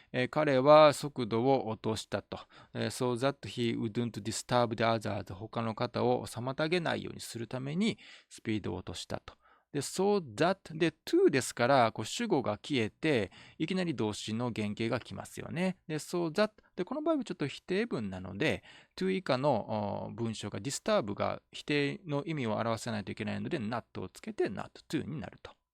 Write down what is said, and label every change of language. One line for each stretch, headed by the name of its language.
Japanese: 彼は速度を落としたと。
English: so that he wouldn't disturb the others.
Japanese: 他の方を妨げないようにするためにスピードを落としたと。で、
English: so that
Japanese: で to ですから、主語が消えて、いきなり動詞の原型が来ますよね。で、
English: so that
Japanese: で、この場合はちょっと否定文なので、to 以下の文章が disturb が否定の意味を表さないといけないので、not をつけて
English: not to
Japanese: になると。